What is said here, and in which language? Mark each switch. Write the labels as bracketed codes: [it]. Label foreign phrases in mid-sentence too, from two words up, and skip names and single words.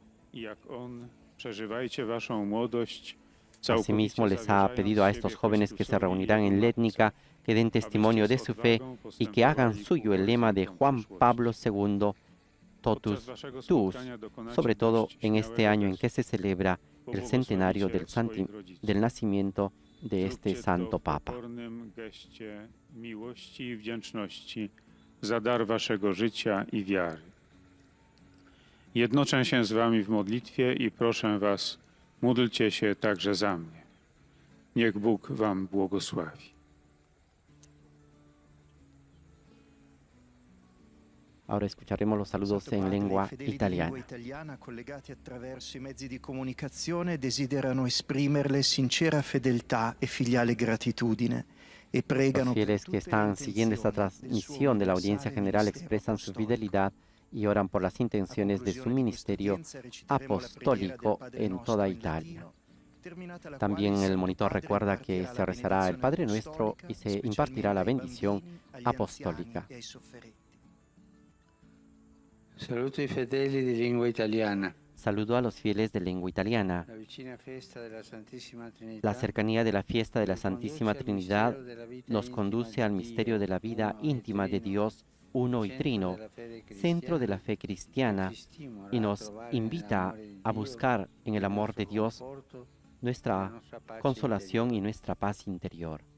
[es] Asimismo, les ha pedido a estos jóvenes que se reunirán en Létnica que den testimonio de su fe y que hagan suyo el lema de Juan Pablo II, [la] Totus Tuus, [es] sobre todo en este año en que se celebra el centenario del nacimiento de este santo Papa. [pl] Za dar waszego życia i wiary. Jednoczę się z wami w modlitwie i proszę was, módlcie się także za mnie. Niech Bóg wam błogosławi. [es] Ahora escucharemos los saludos en lengua italiana. [it] Collegati attraverso i mezzi di comunicazione desiderano esprimerle sincera fedeltà e filiale gratitudine. [es] Los fieles que están siguiendo esta transmisión de la audiencia general expresan su fidelidad y oran por las intenciones de su ministerio apostólico en toda Italia. También el monitor recuerda que se rezará el Padre Nuestro y se impartirá la bendición apostólica. [it] Saluto i fedeli di lingua italiana. [es] Saludo a los fieles de lengua italiana. La cercanía de la fiesta de la Santísima Trinidad nos conduce al misterio de la vida íntima de Dios uno y trino, centro de la fe cristiana, y nos invita a buscar en el amor de Dios nuestra consolación y nuestra paz interior.